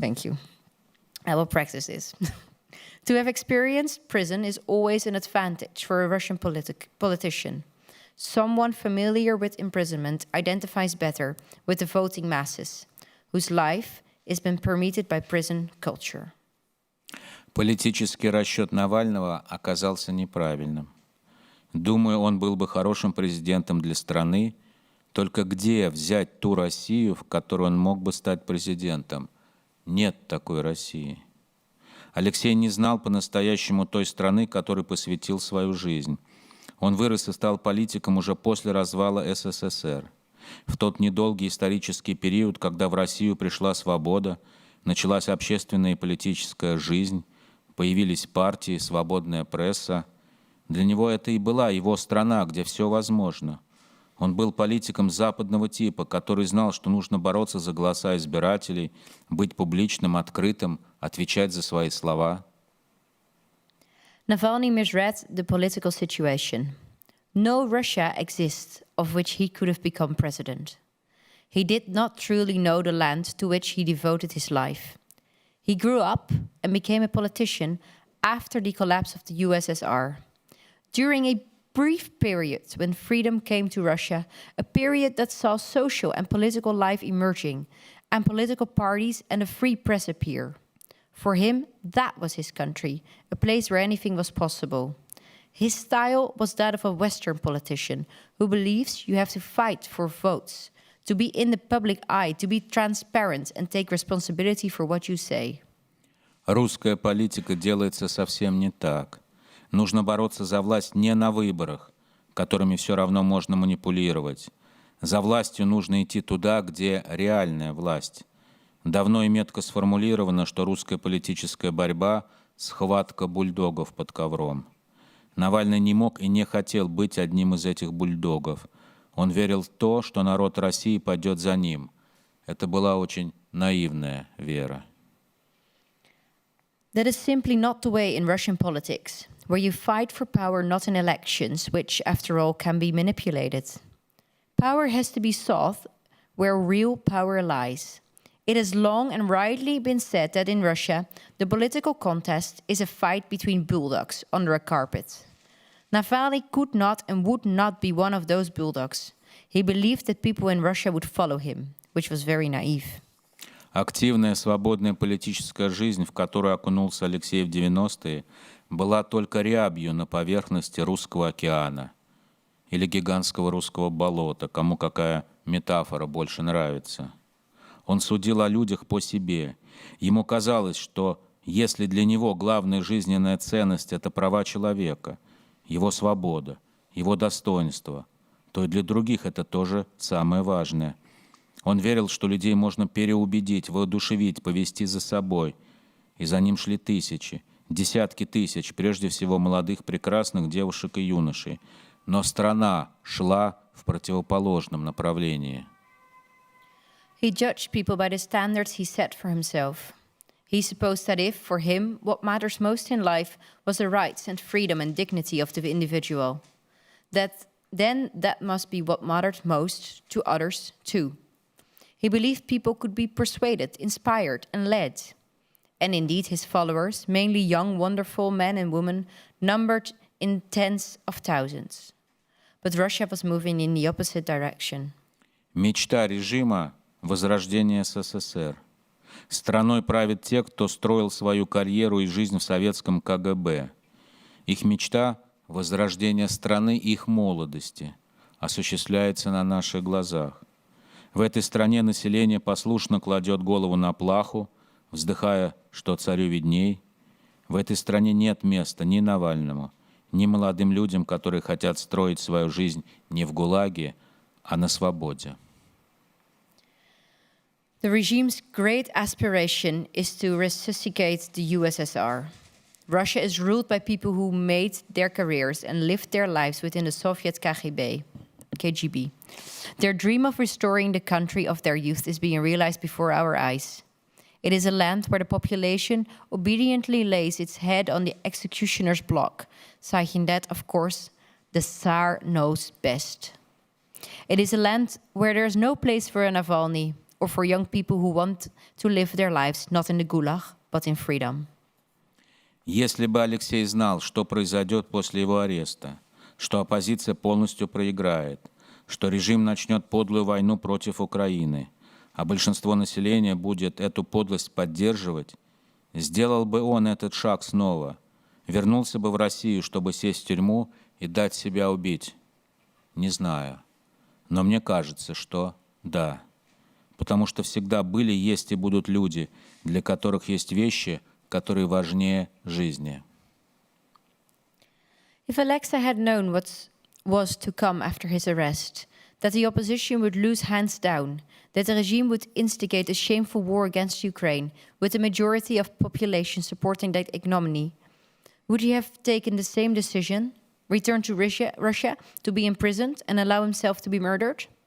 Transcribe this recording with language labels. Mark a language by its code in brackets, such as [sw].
[en] Thank you. I will practice this. To have experienced prison is always an advantage for a Russian politician. Someone familiar with imprisonment identifies better with the voting masses, whose life has been permeated by prison culture. [ru] Политический расчет Навального оказался неправильным. Думаю, он был бы хорошим президентом для страны, только где взять ту Россию, в которой он мог бы стать президентом? Нет такой России. Алексей не знал по-настоящему той страны, которой посвятил свою жизнь. Он вырос и стал политиком уже после развала СССР. В тот недолгий исторический период, когда в Россию пришла свобода, началась общественная и политическая жизнь, появились партии, свободная пресса. Для него это и была его страна, где все возможно. Он был политиком западного типа, который знал, что нужно бороться за голоса избирателей, быть публичным, открытым, отвечать за свои слова. [en] Navalny misread the political situation. No Russia exists of which he could have become president. He did not truly know the land to which he devoted his life. He grew up and became a politician after the collapse of the USSR. During a brief period when freedom came to Russia, a period that saw social and political life emerging, and political parties and a free press appear. For him, that was his country, a place where anything was possible. His style was that of a Western politician who believes you have to fight for votes, to be in the public eye, to be transparent and take responsibility for what you say. [ru] Русская политика делается совсем не так. Нужно бороться за власть не на выборах, которыми все равно можно манипулировать. За властью нужно идти туда, где реальная власть. Давно и метко сформулировано, что русская политическая борьба – схватка бульдогов под ковром. Навальный не мог и не хотел быть одним из этих бульдогов. Он верил в то, что народ России пойдет за ним. Это была очень наивная вера. [en] That is simply not the way in Russian politics, where you fight for power not in elections, which, after all, can be manipulated. Power has to be sought where real power lies. It has long and rightly been said that in Russia, the political contest is a fight between bulldogs under a carpet. Navalny could not and would not be one of those bulldogs. He believed that people in Russia would follow him, which was very naive. [ru] Активная свободная политическая жизнь, в которую окунулся Алексей в 90-е, была только рябью на поверхности Русского океана или гигантского русского болота, кому какая метафора больше нравится. Он судил о людях по себе. Ему казалось, что если для него главная жизненная ценность – это права человека, его свобода, его достоинство, то и для других это тоже самое важное. Он верил, что людей можно переубедить, воодушевить, повести за собой. И за ним шли тысячи, десятки тысяч, прежде всего молодых, прекрасных девушек и юношей. Но страна шла в противоположном направлении. [en] He judged people by the standards he set for himself. He supposed that if, for him, what matters most in life was the rights and freedom and dignity of the individual, then that must be what mattered most to others too. He believed people could be persuaded, inspired, and led. And indeed, his followers, mainly young, wonderful men and women, numbered in tens of thousands. But Russia was moving in the opposite direction. [ru] Мечта режима – возрождение СССР. Страной правят те, кто строил свою карьеру и жизнь в советском КГБ. Их мечта – возрождение страны и их молодости – осуществляется на наших глазах. В этой стране население послушно кладет голову на плаху, вздыхая, что царю видней. В этой стране нет места ни Навальному, ни молодым людям, которые хотят строить свою жизнь не в ГУЛАГе, а на свободе. [en] The regime's great aspiration is to resuscitate the USSR. Russia is ruled by people who made their careers and lived their lives within the Soviet KGB. Their dream of restoring the country of their youth is being realized before our eyes. It is a land where the population obediently lays its head on the executioner's block, citing that, of course, the Tsar knows best. It is a land where there is no place for a Navalny or for young people who want to live their lives not in the Gulag, but in freedom. [ru] Если бы Алексей знал, что произойдет после его ареста, что оппозиция полностью проиграет, что режим начнет подлую войну против Украины, а большинство населения будет эту подлость поддерживать, сделал бы он этот шаг снова, вернулся бы в Россию, чтобы сесть в тюрьму и дать себя убить? Не знаю. Но мне кажется, что да. Потому что всегда были, есть и будут люди, для которых есть вещи, которые важнее жизни. [en] If Alexa had known what was to come after his arrest, that the opposition would lose hands down, that the regime would instigate a shameful war against Ukraine, with the majority of population supporting that ignominy, would he have taken the same decision, return to Russia to be imprisoned and allow himself to be murdered?